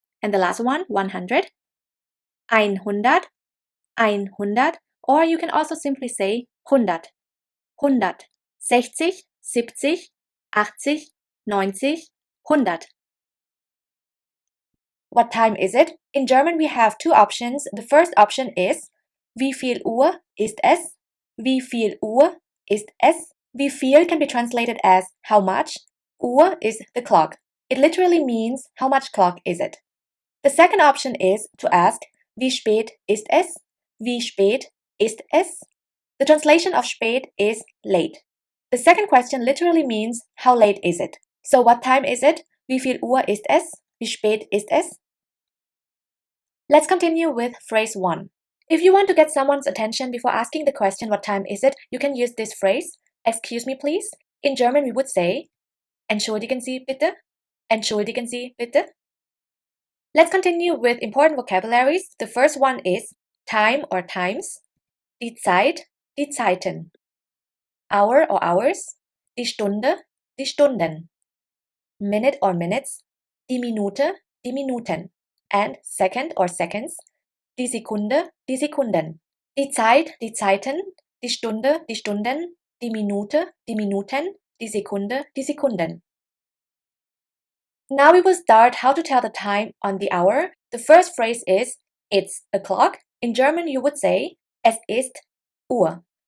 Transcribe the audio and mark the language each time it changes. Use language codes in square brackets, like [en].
[en] And the last one, 100, 100, 100, or you can also simply say 100, 100, 60, 70, 80, 90, 100. What time is it? In German we have two options. The first option is [de] Wie viel Uhr ist es? Wie viel Uhr ist es? Wie viel [en] can be translated as how much. Uhr is the clock. It literally means how much clock is it? The second option is to ask [de] Wie spät ist es? Wie spät ist es? [en] The translation of spät is late. The second question literally means how late is it? So what time is it? [de] Wie viel Uhr ist es? Wie spät ist es? [en] Let's continue with phrase 1. If you want to get someone's attention before asking the question what time is it, you can use this phrase, excuse me please. In German we would say [de] Entschuldigen Sie bitte, Entschuldigen Sie bitte. [en] Let's continue with important vocabularies. The first one is time or times, [de] die Zeit, die Zeiten, [en] hour or hours, [de] die Stunde, die Stunden, [en] minute or minutes, [de] die Minute, die Minuten, [en] and second or seconds, [de] die Sekunde, die Sekunden, die Zeit, die Zeiten, die Stunde, die Stunden, die Minute, die Minuten, die Sekunde, die Sekunden. [en] Now we will start how to tell the time on the hour. The first phrase is it's o'clock. In German you would say [de] es ist Uhr.